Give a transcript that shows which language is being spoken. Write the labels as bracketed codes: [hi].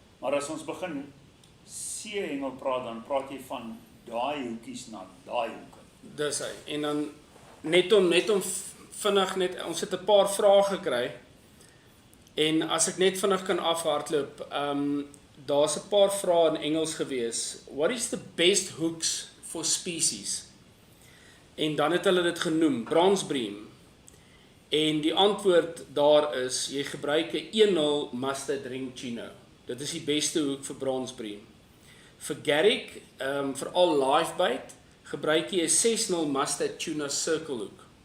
[af] Maar as ons begin seehengel praat, dan praat jy van daai hoekies na daai hoeke. Dis hy. En dan net om vinnig net, ons het 'n paar vrae gekry. En as ek net vinnig kan afhardloop, daar's 'n paar vrae in Engels gewees. [en] What is the best hooks for species? [af] En dan het hulle dit genoem, bronze bream. En die antwoord daar is, jy gebruik 'n 1-0 mustard ring chino. Dit is die beste hoek vir bronze bream. Vir garrick, vir al live bait, gebruik jy 'n 6-0 mustard tuna circle hoek.